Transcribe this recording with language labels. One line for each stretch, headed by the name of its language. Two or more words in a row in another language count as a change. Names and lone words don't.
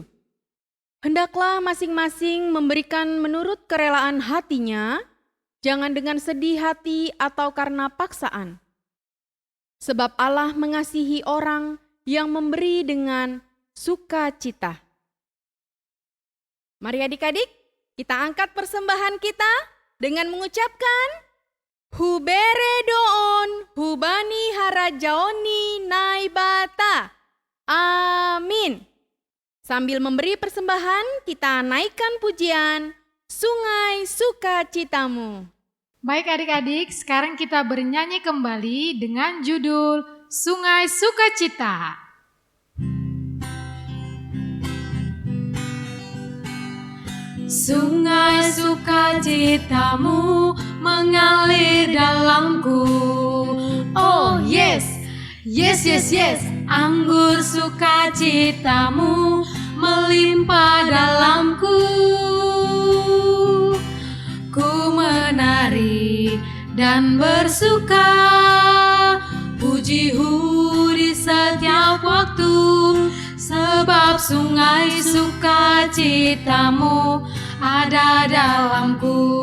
Indonesian: Hendaklah masing-masing memberikan menurut kerelaan hatinya, jangan dengan sedih hati atau karena paksaan. Sebab Allah mengasihi orang yang memberi dengan sukacita. Mari adik-adik, kita angkat persembahan kita dengan mengucapkan
Batak Simalungun: Hubere doon, hubani harajaoni naibata.
Indonesian: Amin. Sambil memberi persembahan, kita naikkan pujian Sungai Sukacitamu. Baik adik-adik, sekarang kita bernyanyi kembali dengan judul Sungai Sukacita. Sungai sukacitamu mengalir dalamku.
English: Oh yes, yes, yes, yes.
Indonesian: Anggur sukacitamu melimpah dalamku. Ku menari dan bersuka, puji-hu di setiap waktu, sebab sungai sukacitamu ada dalamku.